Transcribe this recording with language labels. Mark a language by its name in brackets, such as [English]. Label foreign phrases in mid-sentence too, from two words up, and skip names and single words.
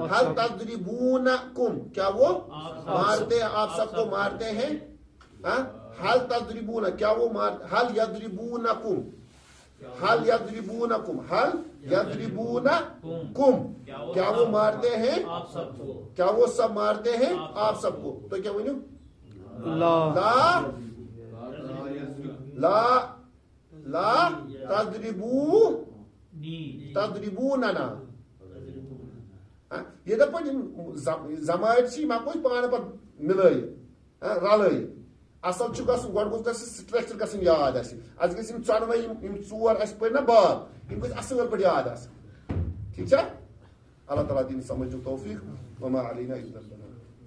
[Arabic] حل تضربونکم [Urdu] کیا وہ مارتے آپ سب کو مارتے ہیں. [Arabic] حل تضربون [Urdu] کیا وہ مار [Arabic] حل یضربونکم حل یضربونکم حل یضربونکم [Urdu] کیا وہ مارتے ہیں آپ سب کو کیا وہ سب مارتے ہیں آپ سب کو [Kashmiri] تو کیا ونیو [Arabic] لا لا لا تضربو نی [Kashmiri] تضربوننا یہ دپا زمائر چھ ما کوئی پانے پت ملے رلے اصل چھ گژھن گۄڈٕ گوٚژھ گژھِ سٹرکچر گژھن یاد اسہِ اَسہِ گژھِ یِم ژۄنوَے یِم ژور اَسہِ پٔرۍ نا باب یِم گژھِ اصل پٲٹھۍ یاد آسٕنۍ ٹھیٖک چھا اللہ تعالیٰ دِنۍ سمجھ توفیق [Arabic] وما علینا الا البلاغ